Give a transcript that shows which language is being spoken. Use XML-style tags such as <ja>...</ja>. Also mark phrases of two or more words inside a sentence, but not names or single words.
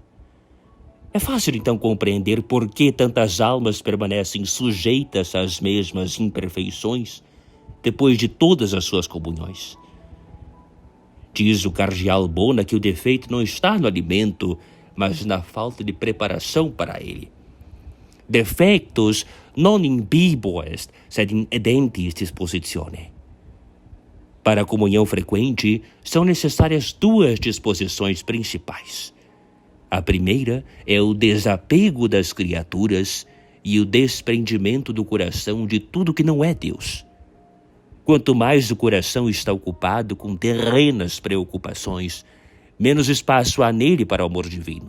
<pt>É fácil então compreender por que tantas almas permanecem sujeitas às mesmas imperfeições depois de todas as suas comunhões. Diz o cardeal Bona que o defeito não está no alimento, mas na falta de preparação para ele.</pt> <la>Defectus non in bibo est, sed in edentis dispositione.</la> <pt>Para a comunhão frequente, são necessárias duas disposições principais. A primeira é o desapego das criaturas e o desprendimento do coração de tudo que não é Deus. Quanto mais o coração está ocupado com terrenas preocupações, menos espaço há nele para o amor divino.</pt>